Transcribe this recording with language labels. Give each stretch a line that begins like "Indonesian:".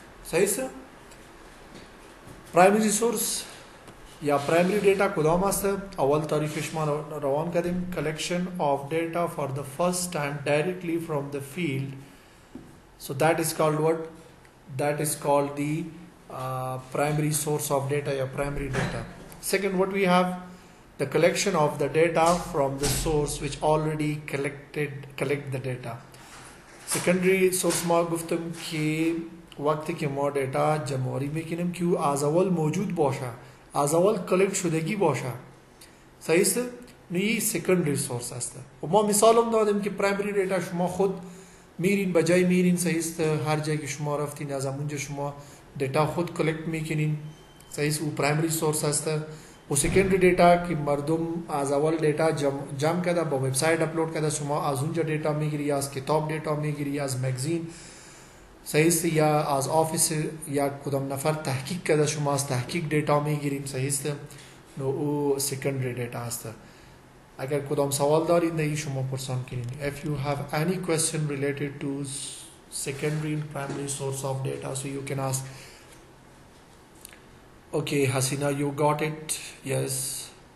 Persian: सही सर प्राइमरी सोर्स या प्राइमरी डेटा कदम است اول تعریفش ما روان کردیم
English: collection of data for the first time directly from the field. So that is called what? That is called the primary source of data or primary data. Second, what we have? the collection of the data from the source which already collect the data.
Persian: Secondary source ما گفتم که وقتی که ما دیتا جمعآوری میکنیم که او از اول موجود باشه، از اول کلکت شدگی باشه. صحیح است؟ این سکندری سورس است. و ما مثال هم دادیم که پرایمری دیتا شما خود میرین بجای میرین، صحیح است، هر جایی که شما رفتین از اونجا شما دیتا خود کلکت میکنین، صحیح است، او پرایمری سورس است. و سکندری دیتا که مردم از اول دیتا جمع کرده با وبسایت اپلود کرده، شما از اونجا دیتا میگیری، از کتاب دیتا میگیری، از مگزین، صحیح است، یا از آفیس یا کدام نفر تحقیق کرده شما از تحقیق دیتا میگیریم، صحیح است. نو او سکندری دیتا است. اگر کدام سوال دارید این شما پرسان کنین.
English: If you have any question related to secondary and primary source of data, so you can ask. Okay, Hasina, you got it? Yes.